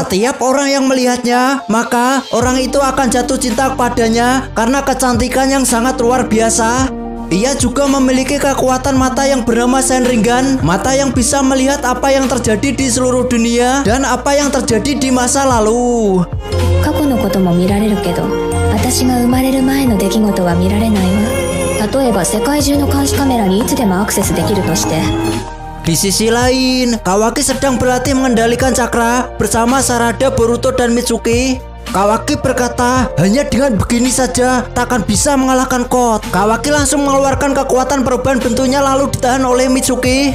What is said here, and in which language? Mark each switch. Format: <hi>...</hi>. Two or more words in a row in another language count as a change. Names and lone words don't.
<id>Setiap orang yang melihatnya, maka orang itu akan jatuh cinta kepadanya karena kecantikan yang sangat luar biasa. Ia juga memiliki kekuatan mata yang bernama Senringan, mata yang bisa melihat apa yang terjadi di seluruh dunia dan apa yang terjadi di masa lalu.</id> <ja>過去のことも見られるけど、私が生まれる前の出来事は見られないわ。例えば世界中の監視カメラにいつでもアクセスできるとして。</ja> <id>Di sisi lain, Kawaki sedang berlatih mengendalikan cakra bersama Sarada, Boruto, dan Mitsuki. Kawaki berkata, hanya dengan begini saja takkan bisa mengalahkan Code. Kawaki langsung mengeluarkan kekuatan perubahan bentuknya lalu ditahan oleh Mitsuki.</id>